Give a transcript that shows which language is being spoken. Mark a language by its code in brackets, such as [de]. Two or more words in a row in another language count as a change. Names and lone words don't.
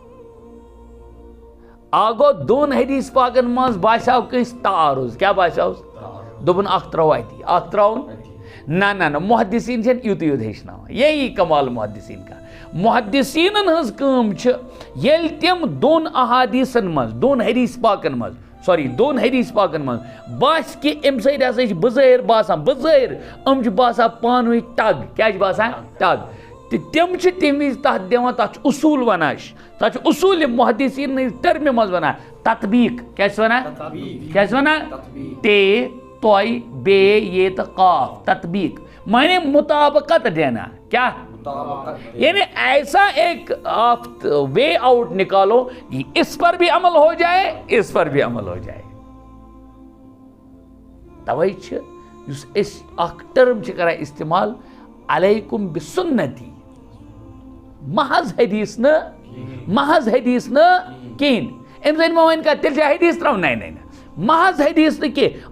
[ks] گوٚو دۄن حدیث پاکن منٛز باسیو کٲنٛسہِ تعارُض کیٛاہ باسیوس دوٚپُن اکھ ترٛاوو اتی اکھ ترٛاوُن نہ محدثیٖن چھِنہٕ یُتُے یوت ہیٚچھناوان [ur] یہی کمال محدثیٖن کا [ks] محدثیٖنن ہٕنٛز کٲم چھِ ییٚلہِ تِم دۄن احادیٖثن منٛز دۄن حدیث پاکن منٛز دۄن حدیث پاکن منٛز باسہِ کہِ اَمہِ سۭتۍ ہسا چھِ بظٲہر باسان بظٲہر یِم چھِ باسان پانہٕ ؤنۍ ٹگ کیٛاہ چھِ باسان ٹگ تہٕ تِم چھِ تَمہِ وِزِ تتھ دِوان تتھ چھُ اصوٗل ونان تتھ چھُ اصوٗل محدثیٖن ہٕنٛز ٹٔرمہِ منٛز ونان تطبیٖق کیٛاہ چھِ ونان کیٛاہ چھِ ونان تے طے بے یہ تہٕ قاف تطبیٖق مانے [ur] مطابقت دینا کیا یعنی ایسا ایک آپ وے آؤٹ نکالو اس پر بھی عمل ہو جائے اس پر بھی عمل ہو جائے [ks] توے چھِ یُس أسۍ اکھ ٹرم چھِ کران استعمال علیکم بسنتی محض حدیث نہٕ کِہیٖنۍ اَمہِ سۭتۍ ما وۄنۍ کانٛہہ تیٚلہِ چھا حدیث ترٛاوُن نہ محض حدیث نہٕ کینٛہہ